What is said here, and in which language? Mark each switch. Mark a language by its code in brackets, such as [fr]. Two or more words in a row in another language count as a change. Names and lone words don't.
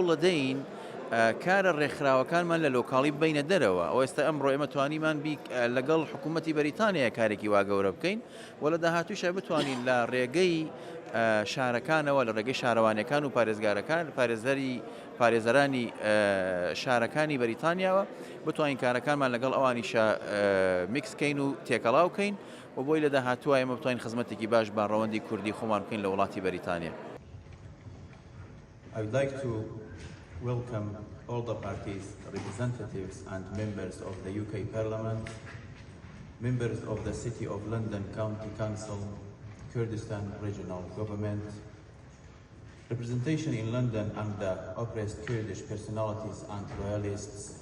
[ckb] دەدەین کارە ڕێکخراوەکانمان لە لۆکاڵی بینە دەرەوە ئەو ئێستا ئەمڕۆ ئێمە توانیمان لەگەڵ حکوومەتی بەریتانیا کارێکی وا گەورە بکەین و لە داهاتوویشە بتوانین لە ڕێگەی شارەکانەوە لە ڕێگەی شارەوانەکان و پارێزگارەکان پارێزەرانی شارەکانی بەریتانیاوە بتوانین کارەکانمان لەگەڵ ئەوانیشە میکسکەین و تێکەڵاوکەین و بۆی لە داهاتووە ئێمە بتوانین خزمەتێکی باش باڕەوەندی کوردی خۆمان بکەین لە وڵاتی بەریتانیا. [en] I would like to welcome all the parties, representatives and members of the UK Parliament, members of the City of London County Council, Kurdistan Regional Government, representation in London and the oppressed Kurdish personalities and royalists.